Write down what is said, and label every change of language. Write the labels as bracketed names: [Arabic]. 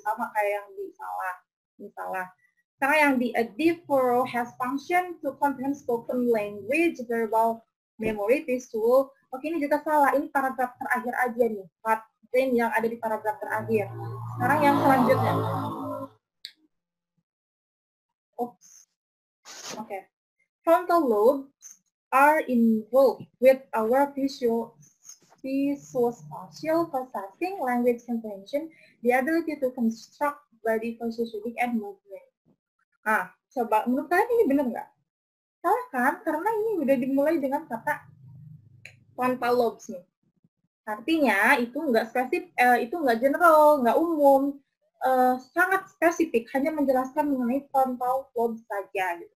[Indonesian] Sama kayak yang di salah. Ini salah. Sekarang yang di [English] a deep furrow has function to comprehend spoken language, verbal memory, visual. [Indonesian] Oke, ini juga salah. Ini paragraf terakhir aja nih. Part brain yang ada di paragraf terakhir. Sekarang yang selanjutnya. Oops. Okay. [English] Frontal lobes are involved with our visual-spatial processing, language comprehension, the ability to construct body positioning and movement. [Indonesian] Nah, coba menurut kalian ini benar nggak? Salah kan? Karena ini udah dimulai dengan kata frontal lobes nih. Artinya itu nggak spesifik, itu nggak general, nggak umum. Sangat spesifik, hanya menjelaskan mengenai frontal lobe saja. Gitu.